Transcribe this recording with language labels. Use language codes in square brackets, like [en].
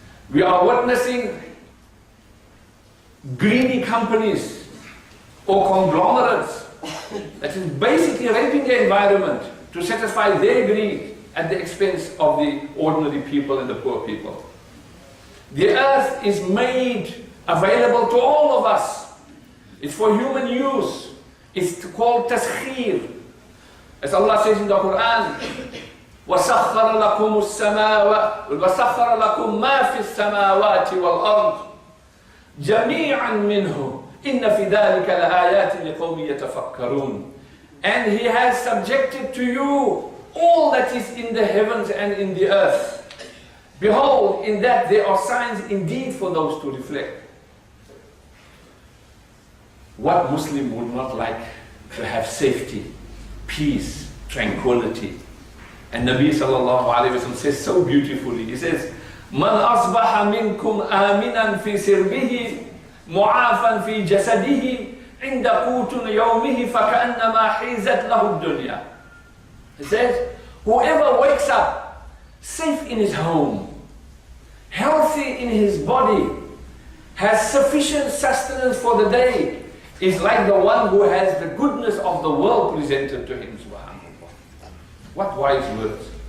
[en] We are witnessing greedy companies or conglomerates that is basically raping the environment to satisfy their greed at the expense of the ordinary people and the poor people. The earth is made available to all of us. It's for human use. It's called taskhir. As Allah says in the Quran, [ar] وَسَخَّرَ لَكُمُ السَّمَاوَاتِ وَسَخَّرَ لَكُمْ مَا فِي السَّمَاوَاتِ وَالْأَرْضِ جَمِيعًا مِّنْهُ إِنَّ فِي ذَلِكَ لَآيَاتٍ لِقَوْمٍ يَتَفَكَّرُونَ. [en] And He has subjected to you all that is in the heavens and in the earth. Behold, in that there are signs indeed for those to reflect. What Muslim would not like to have safety, peace, tranquility? And Nabi sallallahu alayhi wa sallam says so beautifully, he says, [ar] مَنْ أَصْبَحَ مِنْكُمْ آمِنًا فِي سِرْبِهِ مُعَافًا فِي جَسَدِهِ عِنْدَ قُوتٌ يَوْمِهِ فَكَأَنَّمَا حِيزَتْ لَهُ الدُّنْيَا. [en] He says, whoever wakes up safe in his home, healthy in his body, has sufficient sustenance for the day, is like the one who has the goodness of the world presented to him. What wise words.